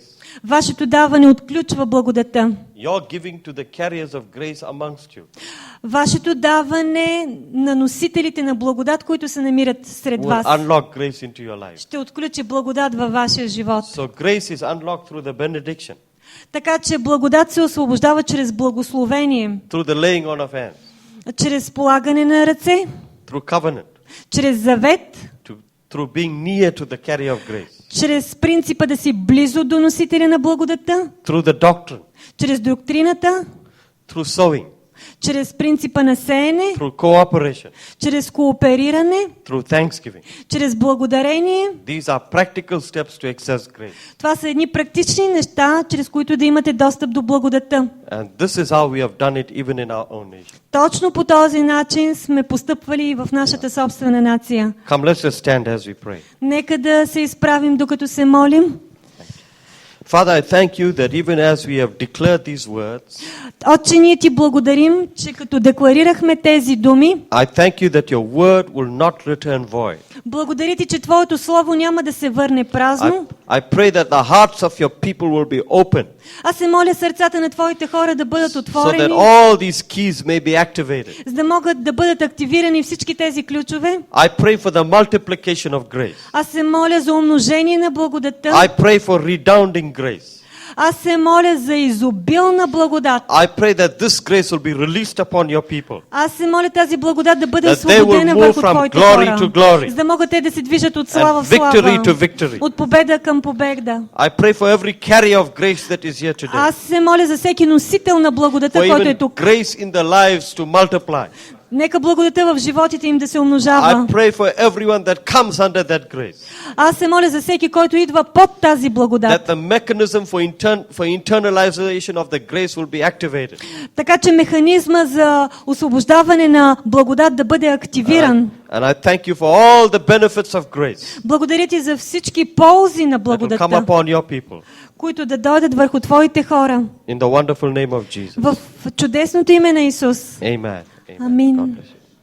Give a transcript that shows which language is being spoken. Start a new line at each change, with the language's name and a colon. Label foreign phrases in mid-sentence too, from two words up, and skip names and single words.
Bulgarian: Вашето даване отключва благодата.
English: Your giving to the carriers of grace amongst you
Bulgarian: Вашето даване на носителите на благодат, които се намират сред
English: will
Bulgarian: вас,
English: unlock grace into your life.
Bulgarian: ще отключи благодат във вашия живот.
English: So grace is unlocked through the benediction,
Bulgarian: Така че благодат се освобождава чрез благословение,
English: through the laying on of hands,
Bulgarian: чрез полагане на ръце,
English: through covenant,
Bulgarian: чрез завет,
English: through being near to the carrier of grace,
Bulgarian: чрез принципа да си близо до носителя на благодата,
English: through the doctrine,
Bulgarian: чрез доктрината,
English: through sowing,
Bulgarian: чрез принципа на сеене,
English: through cooperation,
Bulgarian: чрез коопериране,
English: through thanksgiving.
Bulgarian: чрез благодарение.
English: These are practical steps to access grace.
Bulgarian: Това са едни практични неща, чрез които да имате достъп до благодата.
English: And this is how we have done it even in our own nation.
Bulgarian: Точно по този начин сме постъпвали и в нашата собствена нация.
English: Come, let's just stand as we pray.
Bulgarian: Нека да се изправим, докато се молим.
English: Father, I thank you that even as we have declared these words,
Bulgarian: Отче, ние ти благодарим, че като декларирахме тези думи,
English: I thank you that your word will not return void.
Bulgarian: благодаря ти, че Твоето Слово няма да се върне празно.
English: I pray that the hearts of your people will be open
Bulgarian: Аз се моля сърцата на Твоите хора да бъдат
English: so that
Bulgarian: отворени,
English: all these keys may be activated.
Bulgarian: за да могат да бъдат активирани всички тези ключове.
English: I pray for the multiplication of grace.
Bulgarian: Аз се моля за умножение на благодата.
English: I pray for redounding grace.
Bulgarian: Аз се моля за изобилна благодат.
English: I pray that this grace will be released upon your people.
Bulgarian: Аз се моля тази благодат да бъде
English: That they will
Bulgarian: освободена
English: move
Bulgarian: върху
English: from
Bulgarian: Твоите
English: glory
Bulgarian: хора,
English: to glory
Bulgarian: за да могат те да се движат от слава
English: and
Bulgarian: в слава,
English: victory to victory.
Bulgarian: от победа към победа.
English: I pray for every carrier of grace that is here today.
Bulgarian: Аз се моля за всеки носител на благодата,
English: For
Bulgarian: който е
English: even
Bulgarian: тук.
English: grace in their lives to multiply.
Bulgarian: Нека благодата в животите им да се
English: I
Bulgarian: умножава.
English: pray for everyone that comes under that grace.
Bulgarian: Аз се моля за всеки, който идва под тази благодат.
English: That the mechanism for internalization of the grace will be activated.
Bulgarian: Така че механизма за освобождаване на благодат да бъде активиран.
English: And I thank you for all the benefits of grace
Bulgarian: Благодаря ти за всички ползи на
English: that will come
Bulgarian: благодата,
English: upon your people.
Bulgarian: които да дойдат върху Твоите хора.
English: In the wonderful name of Jesus.
Bulgarian: В чудесното име на Исус.
English: Amen.
Bulgarian: Амин.
English: God bless you.